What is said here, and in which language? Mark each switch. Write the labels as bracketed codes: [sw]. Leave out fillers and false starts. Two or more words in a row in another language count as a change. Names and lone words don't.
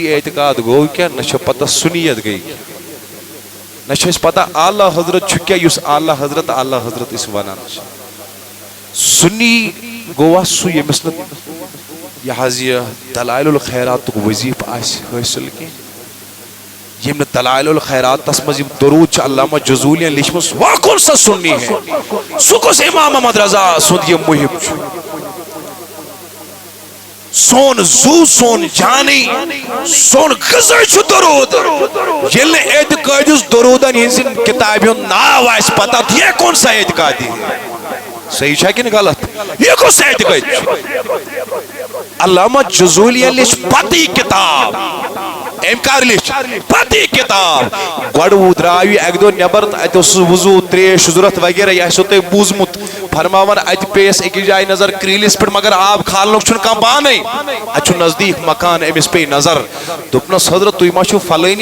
[ks] اعتقاد گوٚو کیٚنٛہہ نہ چھِ پتہ سُنیت گٔے نہ چھِ اَسہِ پتہ اعلیٰ حضرت چھُ کیٛاہ یُس اعلیٰ حضرت أسۍ وَنان چھِ سُنی گوٚوا سُہ ییٚمِس نہٕ یہِ حظ یہِ دلائل الخیراتُک وظیٖفہٕ آسہِ حٲصِل کیٚنٛہہ ییٚمۍ نہٕ دلائل الخیراتس منٛز یِم درود چھِ علامہ جزولیَن لیچھمٕژ [ur] وہ کون سا سُنی ہے [ks] سُہ کُس امام محمد رضا سُنٛد یہِ مُحِب چھُ سون زو سون جانی سون غذا چھُ درود ییٚلہِ نہٕ اعتقادِس درودن ہٕنٛزِ کِتابہِ ہُنٛد ناو آسہِ پتہ [ur] یہ کون سا [ks] اعتقادی صحیح چھا کِنہٕ غلط یہ کُس اعتقاد چھُ علامہ جزولیَن لیچھ پتہٕ یہِ کِتاب أمۍ کر لیچھ پتہٕ یہِ کِتاب گۄڈٕ درٛاو یہِ اَکہِ دۄہ نٮ۪بر تہٕ اَتہِ اوس وضوٗ ترٛیش ضوٚرتھ وغیرہ یہِ آسیو تۄہہِ بوٗزمُت فرماوان اَتہِ پیٚیَس أکِس جایہِ نظر کرٛیٖلِس پٮ۪ٹھ مگر آب کھالنُک چھُنہٕ کانٛہہ بانَے اَتہِ چھُ نزدیٖک مکان أمِس پیٚیہِ نظر دوٚپنَس حضرت تُہۍ ما چھُو فلٲنی